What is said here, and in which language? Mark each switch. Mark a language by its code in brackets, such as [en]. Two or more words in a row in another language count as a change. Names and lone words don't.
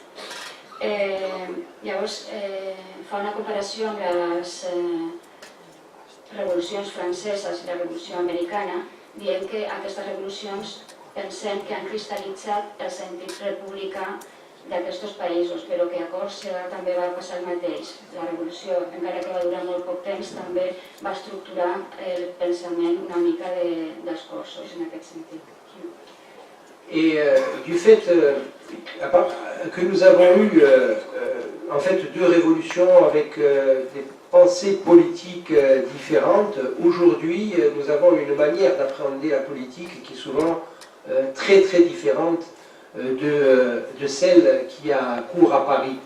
[ca] Llavors, fa una comparació amb les revolucions franceses i la revolució americana, dient que aquestes revolucions pensem que han cristal·litzat el sentit republicà d'aquests països, però que a Còrsega també va passar el mateix. La revolució, encara que va durar molt poc temps, també va estructurar el pensament una mica dels corsos en aquest sentit. [fr] Et du fait que nous avons eu en fait deux révolutions avec des pensées politiques différentes, aujourd'hui nous avons une manière d'appréhender la politique qui est souvent très très différente de celle qui a cours à Paris.